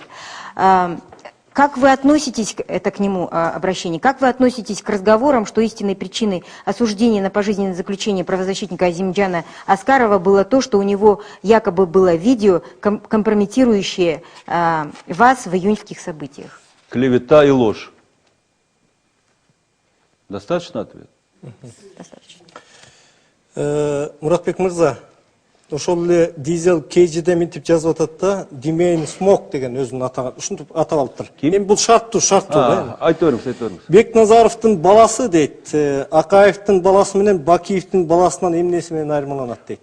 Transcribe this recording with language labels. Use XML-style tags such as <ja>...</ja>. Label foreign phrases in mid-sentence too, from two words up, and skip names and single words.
<ru>Как вы относитесь, это к нему обращение, как вы относитесь к разговорам, что истинной причиной осуждения на пожизненное заключение правозащитника Азимджана Аскарова было то, что у него якобы было видео, компрометирующее вас в июньских событиях? Клевета и ложь. Достаточно ответ? Достаточно.</ru> <ky>Муратбек мырза, ошол эле дизель кейжиде мынтип жазып атат да, Димейн Смок деген өзүнүн атаган, ушинтип атап алыптыр. Эми бул шарттуу да. Айта бериңиз. Бекназаровдун баласы дейт, Акаевдин баласы менен Бакиевдин баласынан эмнеси менен айырмаланат дейт.</ky>